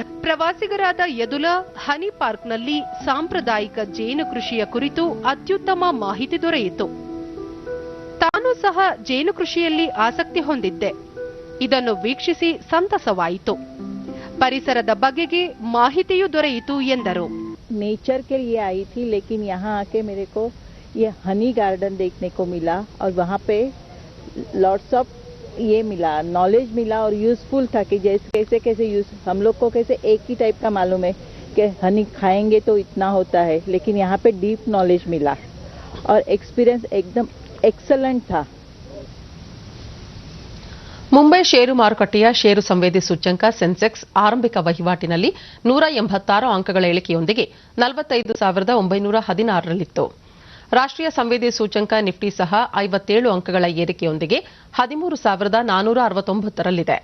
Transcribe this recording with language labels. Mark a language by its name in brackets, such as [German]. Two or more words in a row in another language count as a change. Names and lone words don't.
[Kannada] ಪ್ರವಾಸಿಗರಾದ ಯದುಲಾ ಹನಿ ಪಾರ್ಕ್ನಲ್ಲಿ ಸಾಂಪ್ರದಾಯಿಕ ಜೇನು ಕೃಷಿಯ ಕುರಿತು ಅತ್ಯುತ್ತಮ ಮಾಹಿತಿ ದೊರೆಯಿತು. ತಾನು ಸಹ ಜೇನು ಕೃಷಿಯಲ್ಲಿ ಆಸಕ್ತಿ ಹೊಂದಿದ್ದೆ. ಇದನ್ನು ವೀಕ್ಷಿಸಿ ಸಂತಸವಾಯಿತು. ಪರಿಸರದ ಬಗೆಗೆ ಮಾಹಿತಿಯೂ ದೊರೆಯಿತು ಎಂದರು. [Hindi] नेचर के लिए आई थी, लेकिन यहाँ आके मेरे को ये [English] honey garden [Hindi] देखने को मिला और वहाँ पे [English] lots of [Hindi] ये मिला, नॉलेज मिला और यूजफुल था कि जैसे कैसे कैसे यूज, हम लोग को कैसे एक ही टाइप का मालूम है कि हनी खाएंगे तो इतना होता है, लेकिन यहाँ पे [English] deep knowledge [Hindi] मिला और एक्सपीरियंस एकदम एक्सलेंट था. [Kannada] ಮುಂಬೈ ಷೇರು ಮಾರುಕಟ್ಟೆಯ ಷೇರು ಸಂವೇದಿ ಸೂಚ್ಯಂಕ ಸೆನ್ಸೆಕ್ಸ್ ಆರಂಭಿಕ ವಹಿವಾಟಿನಲ್ಲಿ 186 ಅಂಕಗಳ ಇಳಿಕೆಯೊಂದಿಗೆ 45,916ರಲ್ಲಿತ್ತು. ರಾಷ್ಟ್ರೀಯ ಸಂವೇದಿ ಸೂಚ್ಯಂಕ ನಿಫ್ಟಿ ಸಹ 57 ಅಂಕಗಳ ಏರಿಕೆಯೊಂದಿಗೆ 13,469ರಲ್ಲಿದೆ.